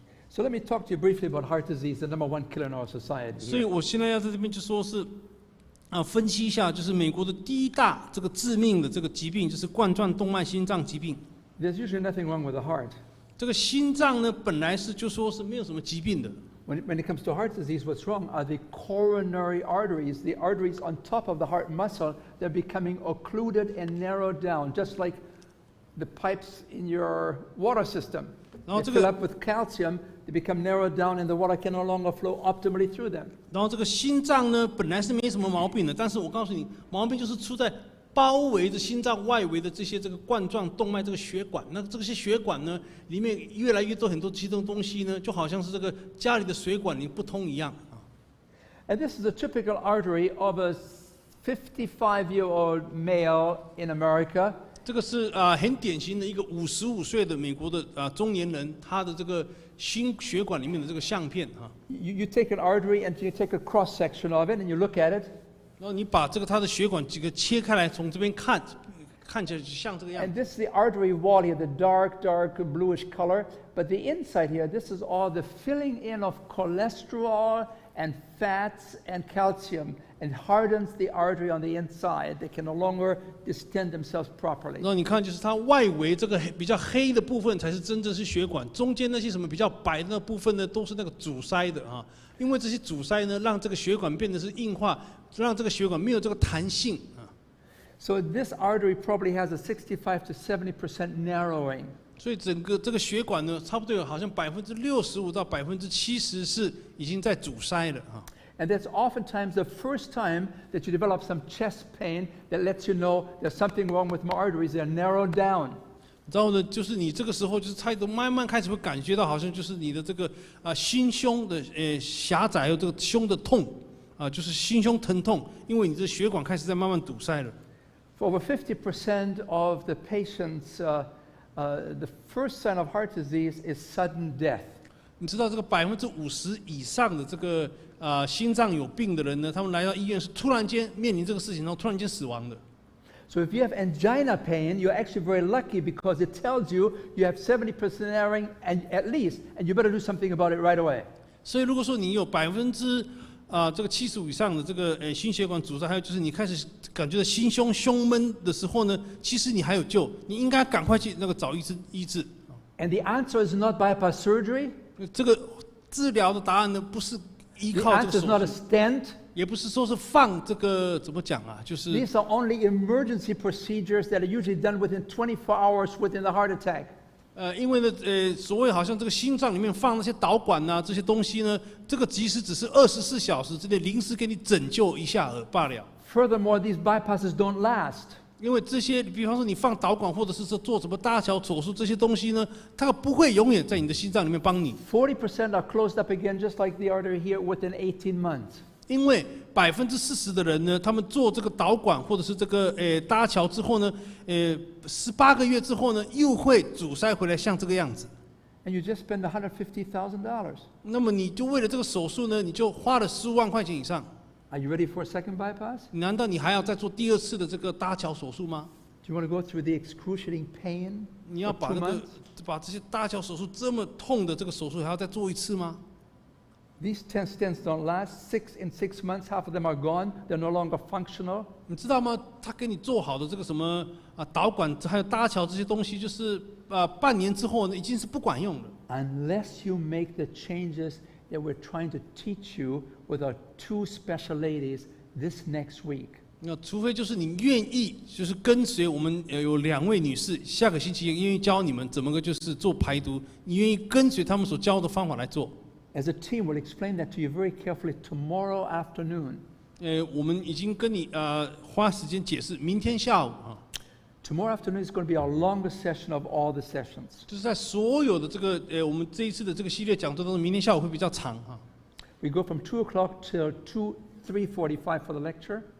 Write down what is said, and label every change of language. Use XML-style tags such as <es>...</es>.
<en>So let me talk to you briefly about heart disease, the number 1 killer in our society.</en> <zh>所以我现在要在这边就说是分析一下，就是美国的第1大这个致命的这个疾病就是冠状动脉心脏疾病。</zh> <en>There's usually nothing wrong with the heart.</en> <zh>这个心脏呢，本来是就说是没有什么疾病的。</zh> <en>When it comes to heart disease, what's wrong are the coronary arteries, the arteries on top of the heart muscle. They're becoming occluded and narrowed down, just like the pipes in your water system. They fill up with calcium, they become narrowed down, and the water can no longer flow optimally through them.</en> <zh>然后这个心脏呢，本来是没什么毛病的，但是我告诉你，毛病就是出在包围着心脏外围的这些这个冠状动脉这个血管。那这些血管呢，里面越来越多很多其他东西呢，就好像是这个家里的水管里不通一样。</zh> <en>And this is a typical artery of a 55-year-old male in America.</en> <zh>这个是很典型的一个55岁的美国的中年人，他的这个心血管里面的这个相片哈。</zh> <en>You take an artery and you take a cross section of it and you look at it.</en> <zh>然后你把这个它的血管几个切开来，从这边看起来就像这个样</zh> <en>And</en> <zh>子。</zh> <en>this is the artery wall here, the dark bluish color. But the inside here, this is all the filling in of cholesterol and fats and calcium, and hardens the artery on the inside. They can no longer distend themselves properly.</en> <zh>然后你看，就是它外围这个比较黑的部分才是真正是血管，中间那些什么比较白的那部分呢，都是那个阻塞的啊。因为这些阻塞呢，让这个血管变得是硬化，让这个血管没有这个弹性啊。</zh> <en>So this artery probably has a 65 to 70% narrowing.</en> <zh>所以整个这个血管呢，差不多有好像65%到70%是已经在阻塞了啊。</zh> <en>And that's oftentimes the first time that you develop some chest pain that lets you know there's something wrong with my arteries. They're narrowed down.</en> <zh>然后呢，就是你这个时候就是慢慢开始会感觉到，好像就是你的这个心胸的狭窄，还有这个胸的痛就是心胸疼痛，因为你这血管开始在慢慢堵塞了。</zh> <en>For over 50% of the patients, the first sign of heart disease is sudden death.</en> <zh>你知道这个50%以上的这个心脏有病的人呢，他们来到医院是突然间面临这个事情，然后突然间死亡的。</zh> <en>So if you have angina pain, you're actually very lucky because it tells you you have 70% erring and at least, and you better do something about it right away.</en> <zh>所以如果说你有这个75%以上的这个心血管阻塞，还有就是你开始感觉到心胸闷的时候呢，其实你还有救，你应该赶快去那个找医治。</zh> <en>And the answer is not bypass surgery.</en> <zh>这个治疗的答案呢，不是依</zh> <en>The</en> <zh>靠这</zh> <en>answer</en> <zh>个</zh> <en>is not a</en> <zh>手术，</zh> <en>stent.</en> <zh>也不是说是放这个怎么讲啊，就是</zh> <en>These are only emergency procedures that are usually done within 24 hours within the heart attack.</en> <zh>因为呢，所谓好像这个心脏里面放那些导管啊，这些东西呢，这个即使只是24小时之内临时给你拯救一下罢了。</zh> <en>Furthermore, these bypasses don't last.</en> <zh>因为这些，比方说你放导管，或者是说做什么搭桥手术这些东西呢，它不会永远在你的心脏里面帮你。</zh> <en>40% are closed up again, just like the artery here, within 18 months.</en> <zh>因为40%的人呢，他们做这个导管或者是这个搭桥之后呢，18个月之后呢，又会阻塞回来，像这个样子。</zh> <en>And you just spend $150,000.</en> <zh>那么你就为了这个手术呢，你就花了15万块钱以上。</zh> <en>Are you ready for a second bypass?</en> <zh>难道你还要再做第2次的这个搭桥手术吗？</zh> <en>Do you want to go through the excruciating pain</en> <zh>你要</zh> <en>for 2 months?</en> <zh>把这些搭桥手术这么痛的这个手术还要再做一次吗？</zh> <en>These 10 stents don't last. In 6 months, half of them are gone. They're no longer functional.</en> <zh>你知道吗？他给你做好的这个什么导管还有搭桥这些东西，就是半年之后呢，已经是不管用了。</zh> <en>Unless you make the changes that we're trying to teach you with our 2 special ladies this next week.</en> <zh>那除非就是你愿意，就是跟随我们有2位女士，下个星期愿意教你们怎么个就是做排毒，你愿意跟随他们所教的方法来做。</zh> <en>As a team, we'll explain that to you very carefully tomorrow afternoon.</en> <zh>我们已经跟你花时间解释，明天下午啊。</zh> <en>Tomorrow afternoon is going to be our longest session of all the sessions.</en> <zh>就是在所有的这个我们这一次的这个系列讲座当中，明天下午会比较长啊。</zh> <en>We go from 2 o'clock till 3:45 for the lecture.</en>